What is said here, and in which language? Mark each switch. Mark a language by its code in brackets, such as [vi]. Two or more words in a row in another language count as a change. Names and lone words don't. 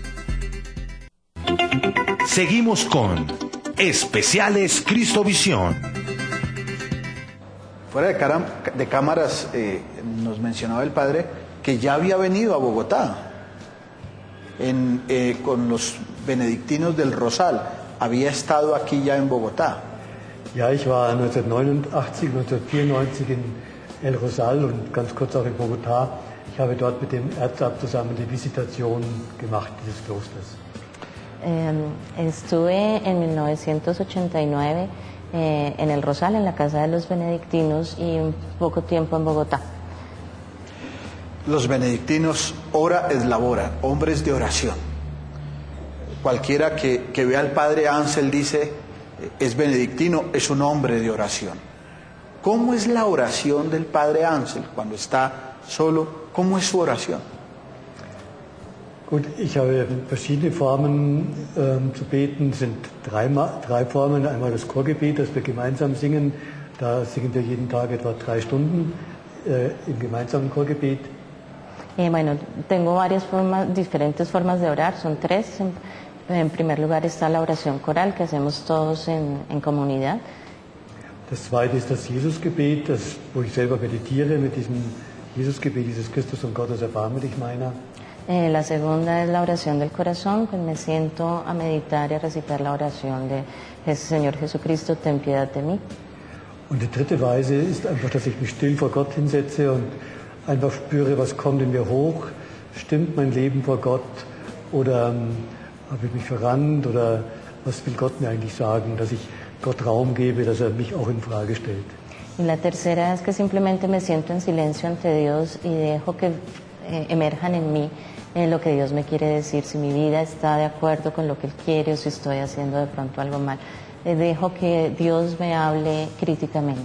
[es] Seguimos con Especiales Cristovisión. Fuera de cámaras nos mencionaba el Padre que ya había venido a Bogotá con los benedictinos del Rosal. Había estado aquí ya en Bogotá. [de] Ja, ich war 1989, 1994 in El Rosal und ganz kurz auch in Bogotá. Ich habe dort mit dem Erzabt zusammen die Visitation gemacht dieses Klosters. [es] Estuve en 1989 en El Rosal, en la casa de los benedictinos, y un poco tiempo en Bogotá. Los benedictinos, [la] ora et labora, [es] hombres de oración. Cualquiera que vea al Padre Ángel dice, es benedictino, es un hombre de oración. ¿Cómo es la oración del Padre Ángel cuando está solo? ¿Cómo es su oración? [de] Gut, ich habe verschiedene Formen zu beten. Es sind drei Formen. Einmal das Chorgebet, das wir gemeinsam singen. Da singen wir jeden Tag etwa 3 Stunden im gemeinsamen Chorgebet. [es] Bueno, tengo diferentes formas de orar, son 3. En primer lugar está la oración coral que hacemos todos en comunidad. [de] Das zweite ist das Jesusgebet, wo ich selber meditiere mit diesem Jesusgebet, dieses Christus und Gottes erbarme dich meiner. [es] La segunda es la oración del corazón, pues me siento a meditar y a recitar la oración de Señor Jesucristo, ten piedad de mí. [de] Und die dritte Weise ist einfach, dass ich mich still vor Gott hinsetze und einfach spüre, was kommt in mir hoch. Stimmt mein Leben vor Gott oder habe ich mich verrannt oder was will Gott mir eigentlich sagen, dass ich Gott Raum gebe, dass mich auch in Frage stellt. [es] Y la tercera es que simplemente me siento en silencio ante Dios y dejo que emerjan en mí lo que Dios me quiere decir, si mi vida está de acuerdo con lo que Él quiere o si estoy haciendo de pronto algo mal. Dejo que Dios me hable críticamente.